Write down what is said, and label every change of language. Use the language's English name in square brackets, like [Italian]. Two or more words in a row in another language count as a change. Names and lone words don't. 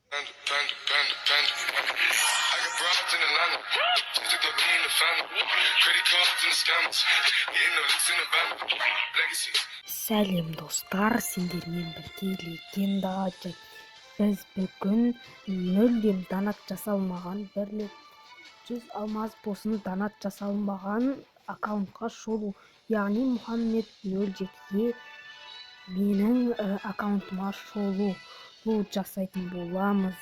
[English] I got broads in Atlanta. Just took the lean in the family. Credit cards and the scammers. Getting no licks in the van. Legacies. [Kazakh] Сәлем достар, сендермен бірге легенда Джек. Біз бүгін мүлдем донат жасалмаған, бірлік 100 алмаз болсын донат жасалмаған аккаунтқа шолу, яғни Мұхаммед 07-ге менің аккаунтыма шолу жасайтын боламыз.